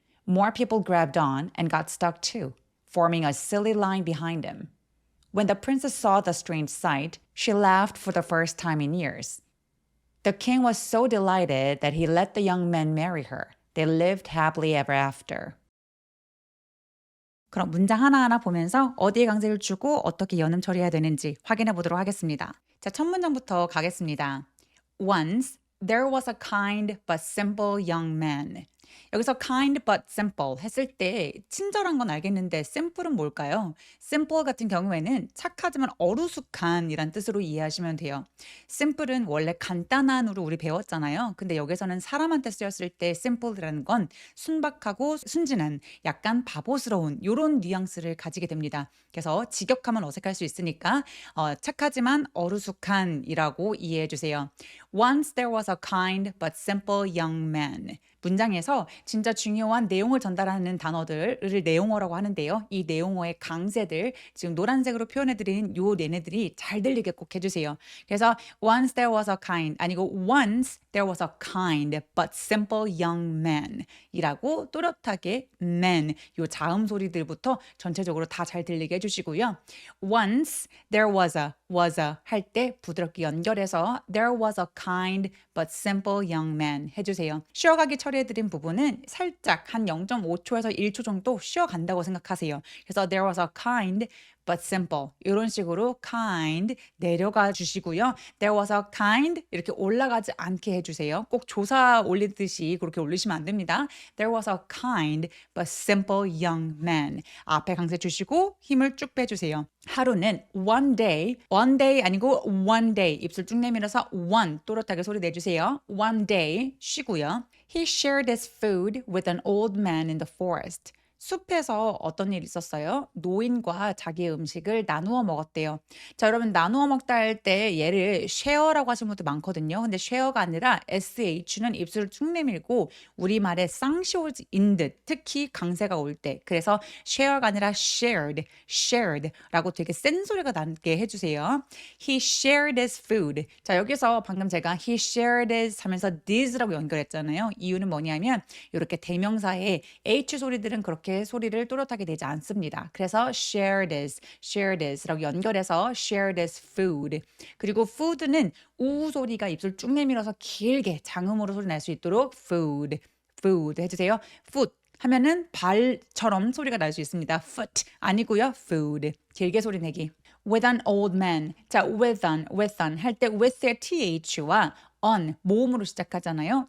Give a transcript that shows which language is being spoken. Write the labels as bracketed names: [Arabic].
[English] More people grabbed on and got stuck too, forming a silly line behind him. When the princess saw the strange sight, she laughed for the first time in years. The king was so delighted that he let the young man marry her. They lived happily ever after. [Korean] 그럼 문장 하나하나 보면서 어디에 강세를 주고 어떻게 연음 처리해야 되는지 확인해 보도록 하겠습니다. 자, 첫 문장부터 가겠습니다. [English] Once there was a kind but simple young man. [Korean] 여기서 [English] kind but simple [Korean] 했을 때 친절한 건 알겠는데 simple은 뭘까요? simple 같은 경우에는 착하지만 어루숙한이란 뜻으로 이해하시면 돼요. simple은 원래 간단한으로 우리 배웠잖아요. 근데 여기서는 사람한테 쓰였을 때 simple이라는 건 순박하고 순진한, 약간 바보스러운 이런 뉘앙스를 가지게 됩니다. 그래서 직역하면 어색할 수 있으니까 착하지만 어루숙한이라고 이해해 주세요. [English] Once there was a kind but simple young man. [Korean] 문장에서 진짜 중요한 내용을 전달하는 단어들을 내용어라고 하는데요. 이 내용어의 강세들, 지금 노란색으로 표현해드린 요 얘네들이 잘 들리게 꼭 해주세요. 그래서 [English] once there was a kind [Korean] 아니고 [English] once there was a kind but simple young man [Korean] 이라고 또렷하게 man, 요 자음 소리들부터 전체적으로 다 잘 들리게 해주시고요. [English] once there was a [Korean] 할 때 부드럽게 연결해서 [English] there was a kind but simple young man [Korean] 해주세요. 쉬어가기 처리해드린 부분은 살짝 한 0.5초에서 1초 정도 쉬어간다고 생각하세요. 그래서 [English] there was a kind but simple [Korean] 이런 식으로 kind 내려가 주시고요. [English] There was a kind [Korean] 이렇게 올라가지 않게 해주세요. 꼭 조사 올리듯이 그렇게 올리시면 안 됩니다. [English] There was a kind but simple young man [Korean] 앞에 강세 주시고 힘을 쭉 빼주세요. 하루는 [English] one day [Korean] 아니고 one day 입술 쭉 내밀어서 one 또렷하게 소리 내주세요. [English] one day [Korean] 쉬고요. [English] He shared his food with an old man in the forest. [Korean] 숲에서 어떤 일이 있었어요? 노인과 자기의 음식을 나누어 먹었대요. 자, 여러분 나누어 먹다 할 때 얘를 share라고 하시는 분도 많거든요. 근데 share가 아니라 sh는 입술을 쭉 내밀고 우리말에 쌍시옷인 듯 특히 강세가 올 때. 그래서 share가 아니라 shared라고 되게 센 소리가 나게 해주세요. He shared his food. 자, 여기서 방금 제가 [English] he shared his [Korean] 하면서 this라고 연결했잖아요. 이유는 뭐냐면 이렇게 대명사에 h 소리들은 그렇게 소리를 또렷하게 내지 않습니다. 그래서 shared is라고 연결해서 [English] shared is food. [Korean] 그리고 food는 우 소리가 입술 쭉 내밀어서 길게 장음으로 소리 낼 수 있도록 food 해주세요. foot 하면은 발처럼 소리가 날 수 있습니다. foot 아니고요. food 길게 소리 내기. [English] With an old man. [Korean] 자, [English] with an [Korean] 할 때 with의 th와 on 모음으로 시작하잖아요.